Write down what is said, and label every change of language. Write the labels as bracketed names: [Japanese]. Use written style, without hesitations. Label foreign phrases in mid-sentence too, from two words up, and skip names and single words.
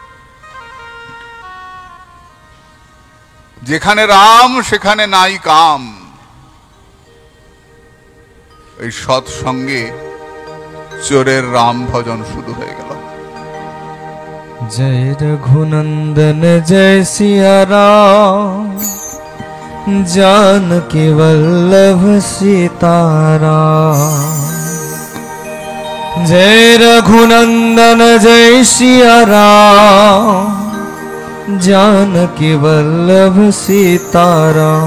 [Bangla] যেখানে রাম সেখানে নাই কাম। এই সৎসঙ্গে চোরের রাম ভজন শুরু হয়ে গেল। জয় রঘুনন্দন জয় সিয়া রাম, [Hindi] जानकी वल्लभ सीताराम। जय रघुनंदन जय सिया राम, जानकी वल्लभ सीताराम।